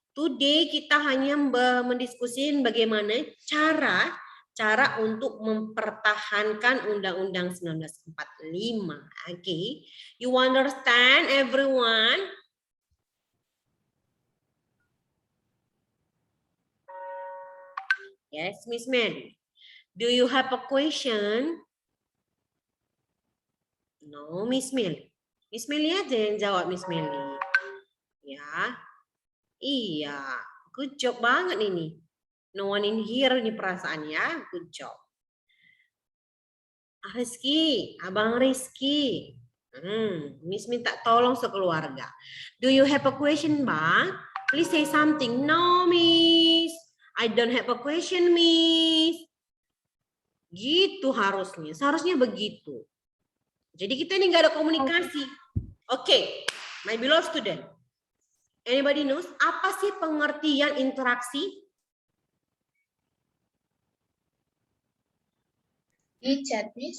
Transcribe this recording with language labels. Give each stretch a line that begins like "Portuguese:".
Indonesian: Today kita hanya mendiskusikan bagaimana cara untuk mempertahankan Undang-Undang 1945.
English: Okay? You understand everyone? Yes, Miss Mary. Do you have a question?
Indonesian: No, Miss Mary. Miss Mary aja yang jawab, Miss Mary. Ya.
English: Iya, good job banget ini. No one in here ini perasaannya, good job.
Indonesian: Rizky, Abang Rizky. Miss minta tolong sekeluarga.
English: Do you have a question, Bang? Please say something. No, Miss. I don't have a question, Miss.
Indonesian: Gitu harusnya. Seharusnya begitu. Jadi kita ini nggak ada komunikasi.
English: Oke, my beloved student. Anybody knows apa sih pengertian interaksi?
Indonesian: Di chat, Miss.